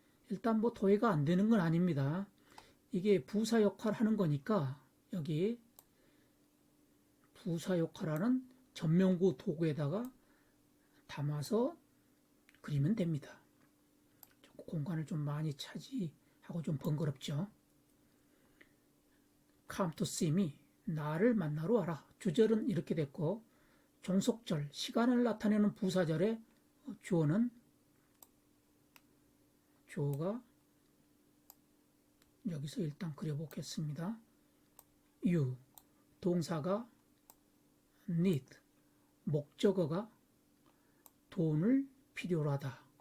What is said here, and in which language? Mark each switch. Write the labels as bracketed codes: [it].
[ko] 일단 뭐 도해가 안 되는 건 아닙니다. 이게 부사 역할 하는 거니까 여기 부사 역할하는 전면구 도구에다가 담아서 그리면 됩니다. 공간을 좀 많이 차지하고 좀 번거롭죠. [en] Come to see me, [ko] 나를 만나러 와라. 주절은 이렇게 됐고, 종속절, 시간을 나타내는 부사절의 주어는 주어가 여기서 일단 그려보겠습니다. you, 동사가 need, 목적어가 돈을 필요로 하다.